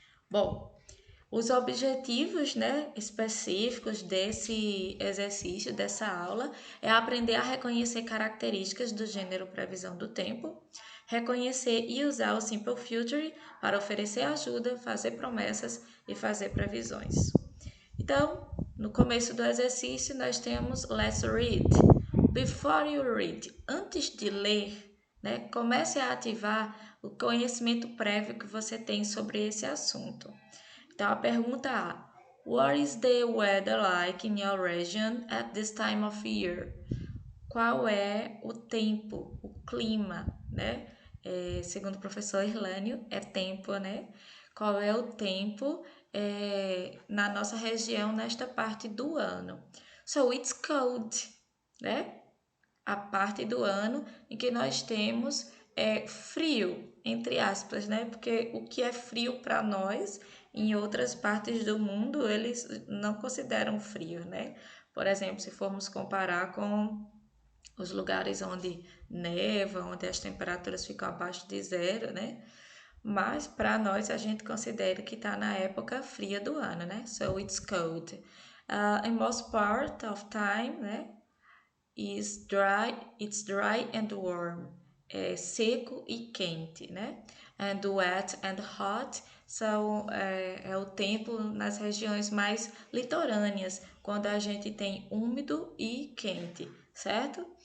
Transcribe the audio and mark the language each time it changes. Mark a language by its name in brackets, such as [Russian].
[Portuguese] Bom, os objetivos, específicos desse exercício, dessa aula, é aprender a reconhecer características do gênero previsão do tempo, reconhecer e usar o Simple Future para oferecer ajuda, fazer promessas e fazer previsões. Então, no começo do exercício, nós temos [English] Let's read. Before you read, [Portuguese] antes de ler, comece a ativar o conhecimento prévio que você tem sobre esse assunto. Então, a pergunta A: [English] What is the weather like in your region at this time of year? [Portuguese] Qual é o tempo, o clima, segundo o professor Irlânio, é tempo, Qual é o tempo na nossa região nesta parte do ano? [English] So, it's cold, [Portuguese] A parte do ano em que nós temos frio, entre aspas, Porque o que é frio para nós, em outras partes do mundo, eles não consideram frio, Por exemplo, se formos comparar com os lugares onde neva, onde as temperaturas ficam abaixo de zero, Mas para nós a gente considera que está na época fria do ano, [English] So it's cold. In most part of time, it's dry and warm. [Portuguese] É seco e quente, [English] And wet and hot [Portuguese] é o tempo nas regiões mais litorâneas, quando a gente tem úmido e quente, certo?